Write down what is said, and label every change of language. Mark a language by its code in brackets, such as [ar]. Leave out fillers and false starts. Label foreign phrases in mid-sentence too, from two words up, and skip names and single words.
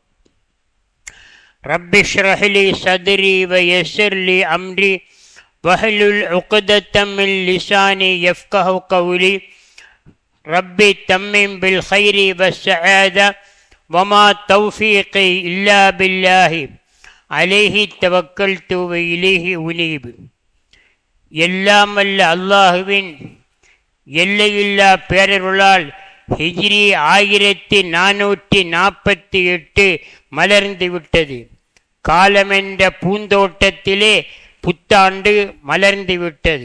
[ar] رب اشرح لي صدري ويسر لي أمري واحلل عقدة من لساني يفقه قولي. ربي تمم بالخير والسعادة وما توفيقي إلا بالله عليه توكلت وإليه أنيب. [ta] எல்லாம் அல்ல அல்லாஹுவின் எல்லையில்லா பேரருளால் ஹிஜ்ரி 1448 மலர்ந்து விட்டது. காலமென்ற பூந்தோட்டத்திலே புத்தாண்டு மலர்ந்து விட்டது.